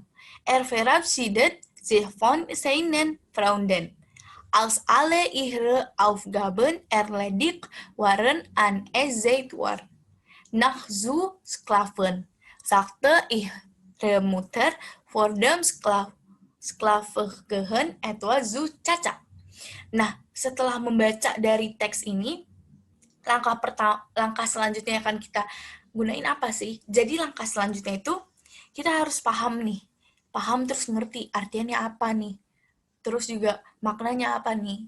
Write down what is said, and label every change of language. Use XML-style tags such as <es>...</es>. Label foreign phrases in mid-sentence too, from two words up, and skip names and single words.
<de>Verabschiedet sich von seinen Freunden. Als alle ihre Aufgaben erledigt waren, an es Zeit war, nach zu schlafen, sagte ihre Mutter vor dem Schlafengehen etwas zu Caca.</de> <id>Nah, setelah membaca dari teks ini, langkah selanjutnya yang akan kita gunain apa sih? Jadi langkah selanjutnya itu kita harus paham nih. Paham terus ngerti artiannya apa nih. Terus juga maknanya apa nih.</id>